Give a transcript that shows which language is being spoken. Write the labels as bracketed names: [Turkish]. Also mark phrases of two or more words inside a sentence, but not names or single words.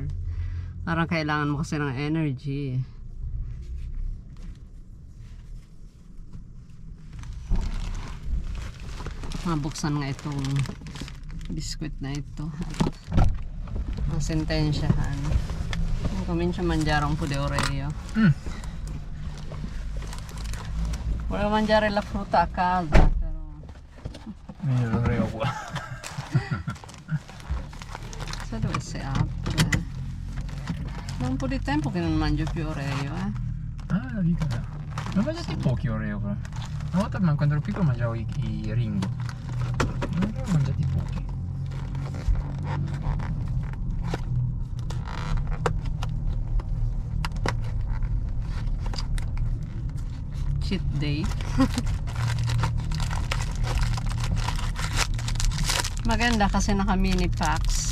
[Filipino] Parang kailangan mo kasi ng energy. Mabuksan nga itong biskuit na ito. Ang sentensyahan. [Italian] Comincia a mangiare un po' di Oreo. Volevo mangiare la frutta a casa, però... Meglio l'Oreo qua. Se dovesse apre. Da un po' di tempo che non mangio più Oreo, eh. Ah, dico. Ne ho mangiati pochi Oreo però. Una volta quando ero piccolo mangiavo i Ringo. Ne ho mangiati pochi. [English] Cheat day. [Filipino] Maganda kasi naka [English] mini packs.